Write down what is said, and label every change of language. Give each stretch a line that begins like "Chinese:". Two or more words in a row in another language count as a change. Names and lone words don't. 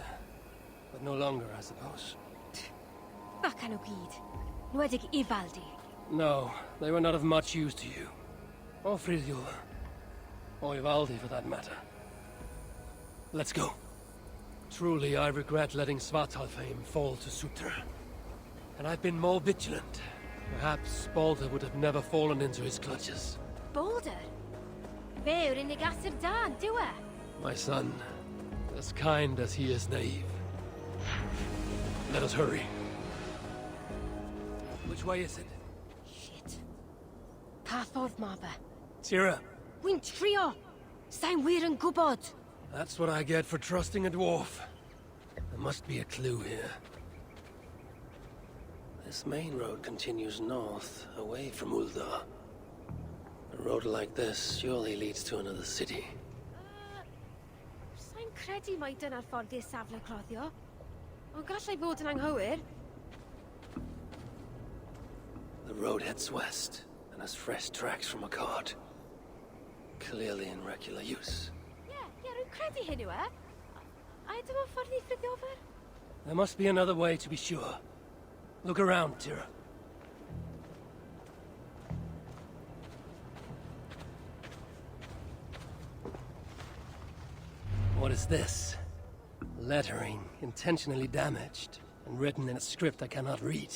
English: But no longer, I suppose.
Welsh: Bacan o gyd. Nwedig Ivaldi.
English: No, they were not of much use to you. Or Frithjof. Or Ivaldi, for that matter. Let's go. Truly, I regret letting Svartalfheim fall to Sutra. And I've been more vigilant. Perhaps Balder would have never fallen into his clutches.
Welsh: Balder? Fe yw'r unig asur da, dyw e?
English: My son, as kind as he is naive. Let us hurry. Which way is it? Shit.
Welsh: Pa ffordd ma fe? Tira, Wy'n trio! Sa'n wir yn gwybod!
English: that's what I get for trusting a dwarf. There must be a clue here. This main road continues north, away from Uldar. A road like this surely leads to another city.
Welsh: Sa'n credu mai dyna'r ffordd i'r safle cloddio. Ond gallai fod yn anghywir.
English: The road heads west, and has fresh tracks from a cart. Clearly in regular use.
Welsh: Rwy'n credu hyn yw e. A dyma ffordd I Frithjof?
English: There must be another way to be sure. Look around, Tira. What is this? Lettering intentionally damaged and written in a script I cannot read.